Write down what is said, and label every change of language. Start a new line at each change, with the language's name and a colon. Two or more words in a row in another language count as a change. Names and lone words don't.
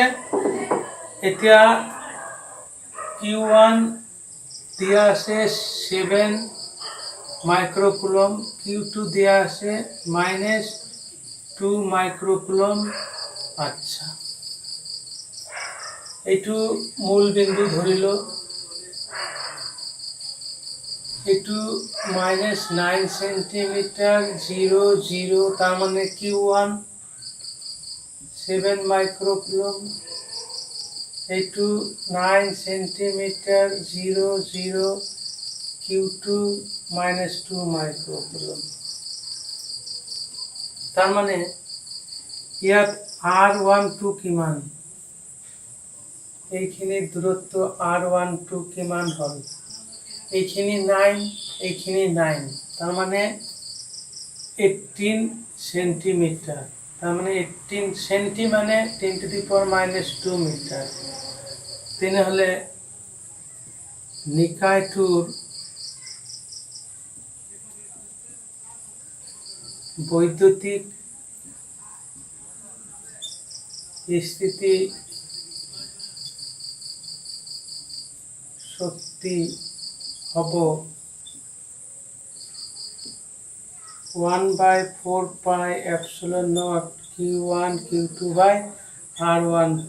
Assamese: এতিয়া Q1 দিয়া আছে 7 মাইক্রোকুলম, Q2 দিয়া আছে -2 মাইক্রোকুলম। আচ্ছা, এইটো মূল বিন্দু ধৰিল, এইটো -9 সেন্টিমিটার 0 0, তার মানে Q1 7 মাইক্রোকুলম, এইটো 9 সেন্টিমিটার 0 0, Q2 -2 মাইক্রোকুলম। তার মানে ইয়াত R12 কিমান? এইখিনিৰ দূৰত্ব R12 কিমান হল? এইখিনি 9, এইখিনি 9, তার মানে 18 সেন্টিমিটার। তার মানে 18 সেন্টি মানে 10⁻² মিটার। তেনেহলে নিকায়টোৰ বৈদ্যুতিক স্থিতি শক্তি হব 1/4πε0 Q1 Q2/R12।